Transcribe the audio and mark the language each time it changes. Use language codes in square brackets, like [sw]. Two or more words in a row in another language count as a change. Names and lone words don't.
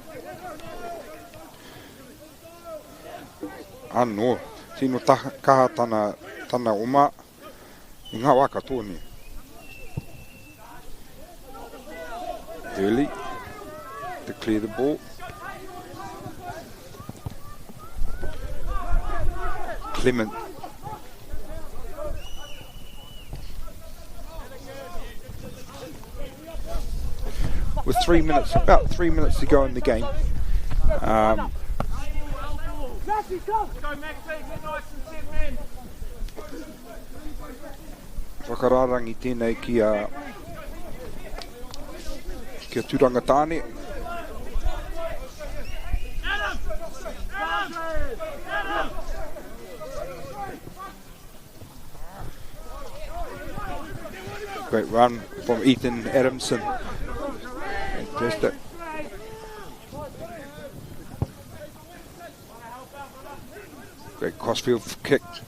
[mi] Anō, tino kaha tana oma I ngā waka tōni. [en] Early to clear the ball. Clement. With about 3 minutes to go in the game. [mi] Whakararangi tēnei ki a Turanga Tāne. [en] Great run from Ethan Adamson. Fantastic. Great crossfield kick.